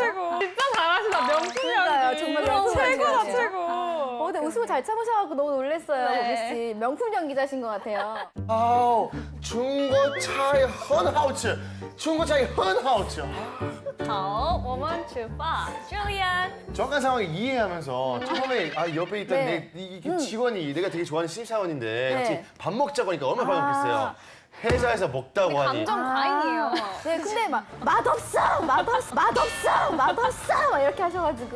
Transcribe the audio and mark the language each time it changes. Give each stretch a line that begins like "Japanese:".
Korean: 최고 진짜 잘하시다 명품 그러니까요. 연기 정말 명품 최고다 연기예요. 최고 근데 웃음을 잘 참으셔가지고 너무 놀랐어요, 네. 범희 씨. 명품 연기자신 것 같아요.
Chinese: 好，中国菜很好吃，中国菜很好吃。好，我们吃饭。Julian，
Korean: 정확한 상황을 이해하면서 처음에 옆에 있던 네. 내 직원이 내가 되게 좋아하는 신입사원인데 같이 네. 밥 먹자고 하니까 얼마나 밥 먹겠어요. 회사에서 먹다고 하니. 감정 과잉이에요. 네, 근데 막 맛없어, 맛없어, 맛없어, 맛없어 막 이렇게 하셔가지고.